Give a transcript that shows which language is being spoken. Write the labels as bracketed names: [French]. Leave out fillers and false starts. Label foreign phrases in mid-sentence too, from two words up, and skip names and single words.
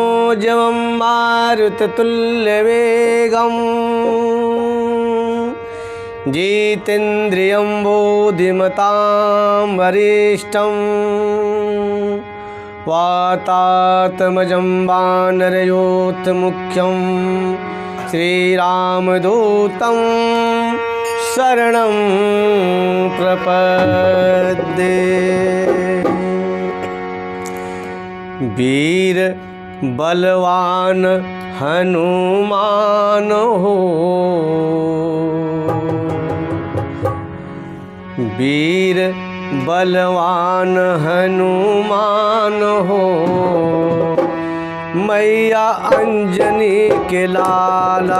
[Sanskrit] मनोजवं मारुततुल्यवेगं जितेन्द्रियं बुद्धिमतां वरिष्ठं वातात्मजं वानरयोत्मुख्यं श्रीरामदूतं शरणं प्रपद्ये। [Hindi] वीर बलवान हनुमान हो, वीर बलवान हनुमान हो, मैया अंजनी के लाला।